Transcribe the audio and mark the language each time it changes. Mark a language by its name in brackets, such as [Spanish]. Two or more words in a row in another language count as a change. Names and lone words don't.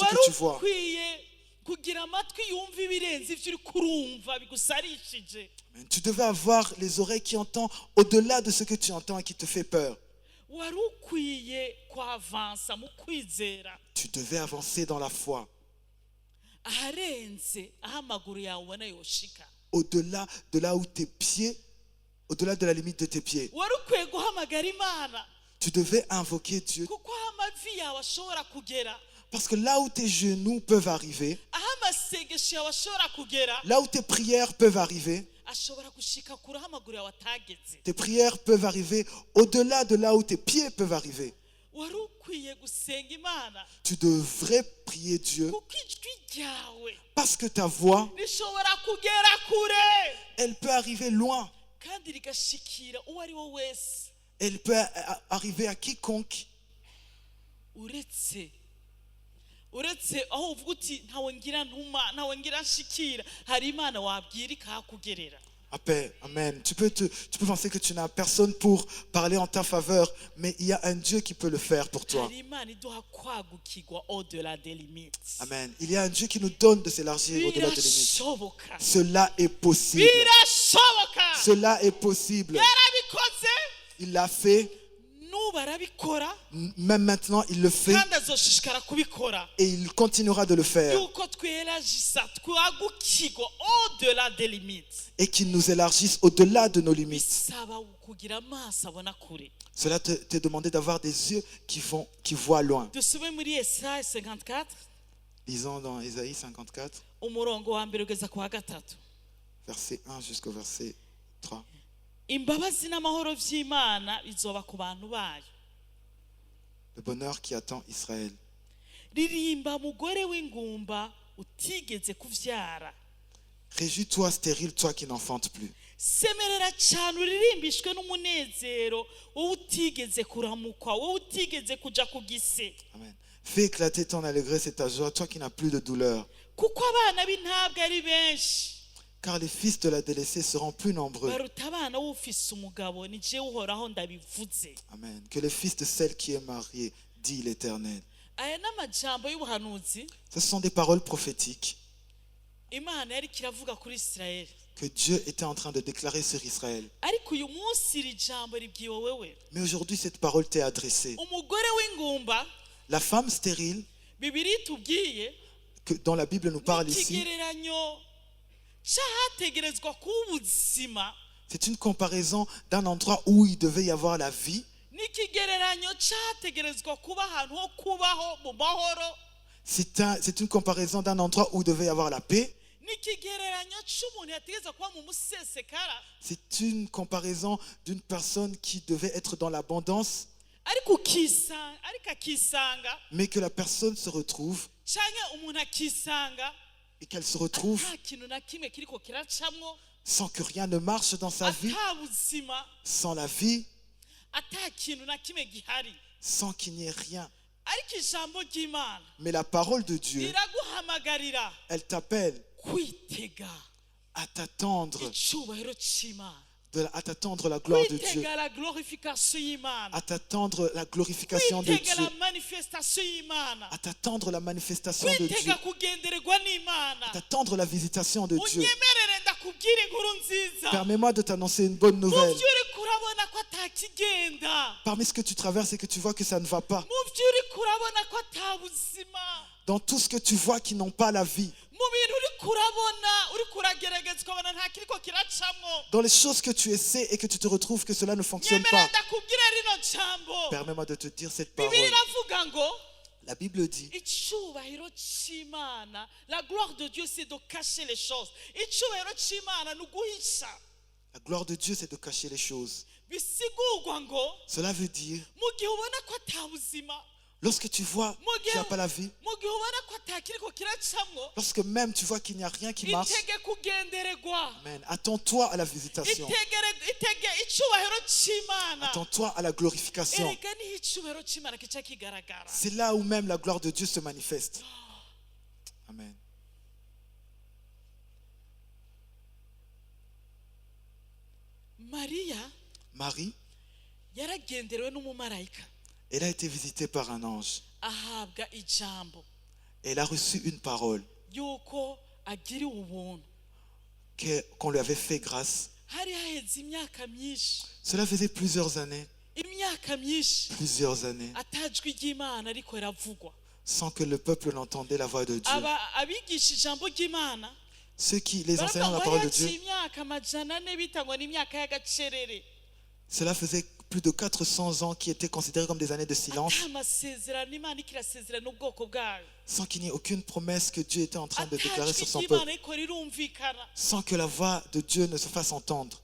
[Rundi] wari [French] que tu vois. [Rundi] ukwiye kugira amatwi yumva ibirenze ibyo uri kurumva bigusarishije Amen. [French] Tu devais avoir les oreilles qui entendent au-delà de ce que tu entends et qui te fait peur. [Rundi] wari ukwiye kwavansa mu kwizera [French] Tu devais avancer dans la foi, [Rundi] aharenze aho amaguru yawe ubona yoshika [French] au-delà de là où tes pieds, au-delà de la limite de tes pieds. [Rundi] wari ukwiye guhamagara imana [French] Tu devais invoquer Dieu. [Rundi] kuko aho amavi yawe ashobora kugera [French] Parce que là où tes genoux peuvent arriver, [Rundi] aho amasengesho yawe ashobora kugera [French] là où tes prières peuvent arriver, [Rundi] ashobora gushika kure aho amaguru yawe atageze [French] tes prières peuvent arriver au-delà de là où tes pieds peuvent arriver. [Rundi] wari ukwiye gusenga imana [French] Tu devrais prier Dieu [Rundi] kuko ijwi ryawe [French] parce que ta voix, [Rundi] rishobora kugera kure [French] elle peut arriver loin. [Rundi] kandi rigashikira uwo ari we wese [French] Elle peut arriver à quiconque. [Rundi] uretse aho uvuga uti ntawe ngira ntuma ntawe ngira nshikira hari imana wabwira ikahakugerera Amen. [French] Tu peux penser que tu n'as personne pour parler en ta faveur, mais il y a un Dieu qui peut le faire pour toi. [Rundi] hari imana iduha kwagukirwa [French] au-delà des limites [Rundi] Amen. [French] Il y a un Dieu qui nous donne de s'élargir au-delà des limites. [Rundi] birashoboka [French] Cela est possible. [Rundi] birashoboka [French] Cela est possible. [Rundi] yarabikoze [French] Il l'a fait. [Rundi] nubu arabikora [French] Même maintenant, il le fait [Rundi] kandi azoshishikara kubikora [French] et il continuera de le faire. [Rundi] yuko twelagisa twagukirwa [French] au-delà des limites Et qu'il nous élargisse au-delà de nos limites. [Rundi] bisaba kugira amaso abona kure [French] Cela te demandait d'avoir des yeux qui voient loin. [Rundi] dusube muri Yesaya 54 [French] Lisons dans Ésaïe 54, [Rundi] umurongo wa mbere ugeza ku wa gatatu [French] verset 1 jusqu'au verset 3. [Rundi] imbabazi n'amahoro by'imana bizoba ku bantu bayo [French] Le bonheur qui attend Israël. [Rundi] ririmba mugore w'ingumba utigeze kuvyara [French] Réjouis-toi, stérile, toi qui n'enfantes plus. [Rundi] semerera cyane uririmbishwe n'umunezero wowe utigeze kuramukwa wowe utigeze kuja ku gise Amen. [French] Fais éclater ton allégresse et ta joie, toi qui n'as plus de douleur. [Rundi] kuko abana b'intabwe ari benshi [French] Car les fils de la délaissée seront plus nombreux. [Rundi] baruta abana w'ufise umugabo ni jewe uhoraho ndabivuze Amen. [French] Que les fils de celle qui est mariée, dit l'Éternel. [Rundi] aya n'amajambo y'ubuhanuzi [French] Ce sont des paroles prophétiques [Rundi] imana yari kiravuga kuri Isirayeli [French] que Dieu était en train de déclarer sur Israël. [Rundi] ariko uyu munsi iri jambo ribwiwe wewe [French] Mais aujourd'hui, cette parole t'est adressée. [Rundi] umugore w'ingumba [French] La femme stérile, [Rundi] bibiri tubwiye [French] dont la Bible nous parle ici, [Rundi] n'ikigereranyo cy'ahategerezwa kuba ubuzima [French] c'est une comparaison d'un endroit où il devait y avoir la vie. [Rundi] n'ikigereranyo cy'ahategerezwa kuba ahantu ho kubaho mu mahoro [French] C'est une comparaison d'un endroit où il devait y avoir la paix. [Rundi] n'ikigereranyo cy'umuntu yategerezwa kuba mu musesekara [French] C'est une comparaison d'une personne qui devait être dans l'abondance, [Rundi] ariko akisanga [French] mais que la personne se retrouve [Rundi] cyangwa umuntu akisanga [French] et qu'elle se retrouve [Rundi] nta kintu na kimwe kiriko kiracamwo [French] sans que rien ne marche dans sa vie, [Rundi] ata buzima [French] sans la vie, [Rundi] ata kintu na kimwe gihari [French] sans qu'il n'y ait rien. [Rundi] ariko ijambo ry'imana [French] Mais la parole de Dieu, [Rundi] riraguhamagarira [French] elle t'appelle [Rundi] kwitega [French] à t'attendre [Rundi] icyubahiro cy'imana [French] à t'attendre la gloire de Dieu, [Rundi] kwitega [French] la glorification [Rundi] y'imana, [French] à t'attendre la glorification de [Rundi] kwitega la [French] Dieu, [Rundi] manifestation y'imana, [French] à t'attendre la manifestation de Dieu, [Rundi] kwitega kugendererwa n'imana. [French] à t'attendre la visitation de Dieu. [Rundi] unyemerere ndakubwira inkuru nziza. [French] Permets-moi de t'annoncer une bonne [Rundi] Mu [French] nouvelle. [Rundi] byo uriko urabona ko atakigenda, [French] Parmi ce que tu traverses et que tu vois que ça ne va pas, [Rundi] mu byo uriko urabona ko atabuzima, [French] dans tout ce que tu vois qui n'ont pas la vie, [Rundi] mu bintu uriko urabona uriko uragerageza ukabona nta kiriko kiracamwo, [French] dans les choses que tu essaies et que tu te retrouves que cela ne fonctionne [Rundi] nyemerera [French] pas, [Rundi] ndakubwira rino jambo. [French] permets-moi de te dire cette [Rundi] Bibiliya [French] parole. [Rundi] iravuga ngo [French] La Bible dit, [Rundi] icyubahiro cy'Imana, [French] la gloire de Dieu c'est de cacher les choses. [Rundi] Icyubahiro cy'Imana ni uguhisha. [French] la gloire de Dieu, c'est de cacher les choses. [Rundi] Bisigurwa ngo [French] Cela veut dire, [Rundi] mu gihe ubona ko atabuzima, [French] lorsque tu vois qu'il n'y a pas la vie, [Rundi] mu gihe ubona ko atakiriko kiracamwo, [French] lorsque même tu vois qu'il n'y a rien qui marche, [Rundi] itege kugendererwa, [French] amen, attends-toi à la visitation, [Rundi] itege icyubahiro cy'Imana. [French] attends-toi à la glorification. [Rundi] Erega niho icyubahiro cy'Imana kica kigaragara. [French] C'est là où même la gloire de Dieu se manifeste. [Rundi] Amen. Mariya [French] Marie, [Rundi] yaragenderewe n'umumarayika, [French] elle a été visitée par un ange. [Rundi] ahabwa ijambo [French] Elle a reçu une parole [Rundi] yuko agiriwe ubuntu. [French] qu'on lui avait fait grâce. [Rundi] Hari haheze imyaka myinshi, [French] Cela faisait plusieurs années, [Rundi] atajwi ry'Imana ariko riravugwa. [French] sans que le peuple n'entendait la voix de Dieu. [Rundi] Abigisha ijambo ry'Imana [French] Ceux qui, les enseignants de la parole de Dieu, [Rundi] imyaka amajana ane bitangwa n'imyaka y'agacerere, [French] cela faisait plus de 400 ans qui étaient considérés comme des années de silence, [Rundi] ata amasezerano Imana ikirasezerana ubwoko bwayo, [French] sans qu'il n'y ait aucune promesse que Dieu était en train de déclarer [Rundi] atajwi [French] sur son [Rundi] ry'Imana [French] peuple, [Rundi] ariko rirumvikana. [French] sans que la voix de Dieu ne se fasse entendre.